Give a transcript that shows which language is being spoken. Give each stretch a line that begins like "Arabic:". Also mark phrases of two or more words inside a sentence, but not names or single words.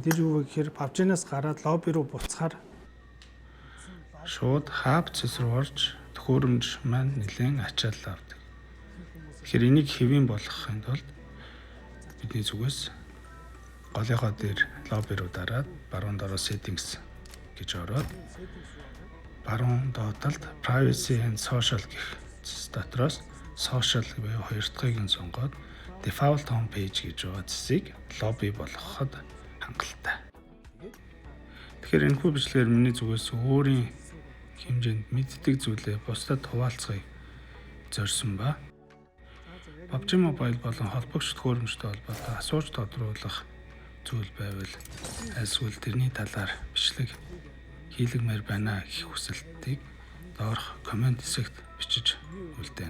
Mongolian: Тэр юу вэ гэхээр PUBG-наас гараад лобби руу буцахаар шууд хаб цэс рүү орж төхөөрөмж маань нэлээд ачаалал авдаг. Тэгэхээр энийг хэвэн болгохын тулд бидний зүгээс голынхоо дээр лобби руу дараад баруун доор settings гэж ороод баруун доотлолд
English: privacy and social
Mongolian: гэх дотроос social буюу хоёр дахьыг нь сонгоод
English: default home page
Mongolian: гэж байгаа зэсийг lobby болгоход хангалттай. Тэгэхээр энэхүү бичлэгээр миний зүгээс өөрийн хэмжээнд мэддэг зүйлээ бусдад хуваалцахыг зорьсон ба PUBG Mobile болон холбогч төхөөрөмжтэй холбоотой асууж тодруулах зүйл байвал альсвал тэрний талаар бичлэг хийлгэмээр байна гэх хүсэлтийг доорх комент хэсэгт бичиж үлдээнэ.